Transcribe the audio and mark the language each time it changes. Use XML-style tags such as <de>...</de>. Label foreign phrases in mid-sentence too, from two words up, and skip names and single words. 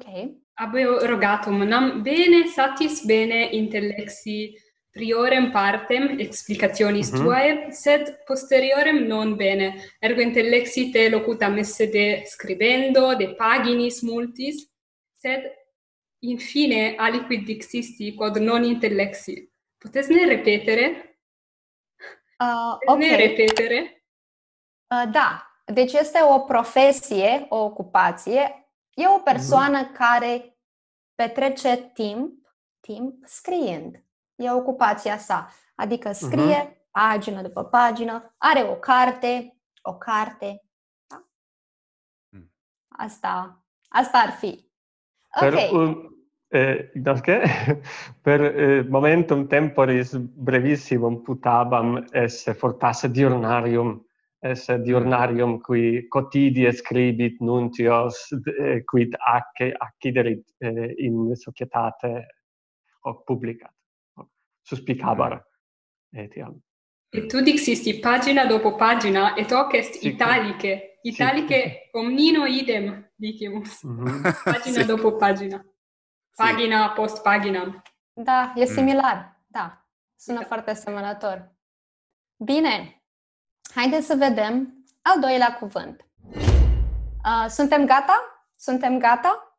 <la>Abeo rogatum, nam bene satis bene intellexi priorem partem explicationis tuae, sed posteriorem non bene, ergo intellexi te locutam esse de scribendo, de paginis multis, sed infine aliquid dixisti quod non intellexi. Potes ne repetere?</la> <ro>Ok.</ro> <la>Ne repetere?</la> <ro>Da, deci este o profesie, o ocupație. E o persoană care petrece timp scriind. E ocupația sa. Adică scrie pagină după pagină, are o carte. Da? Asta ar fi.</ro> <la>Per</la> <ro>Ok.</ro> <la>per momentum temporis brevissimum putabam esse fortasse diurnarium, esse diurnarium qui quotidie scribit nuntios, quid acciderit in societate hoc publicat, suspicabar etiam. Et tu dixisti</la> <it>pagina dopo pagina,</it> <la>et hoc est italice. Italice omnino idem, dicimus.</la> <it>Pagina dopo pagina.</it> <la>Pagina post paginam.</la> <ro>Da, e similar. Da, sună foarte asemănător. Bine, haideți să vedem al doilea cuvânt. Suntem gata? Suntem gata?</ro>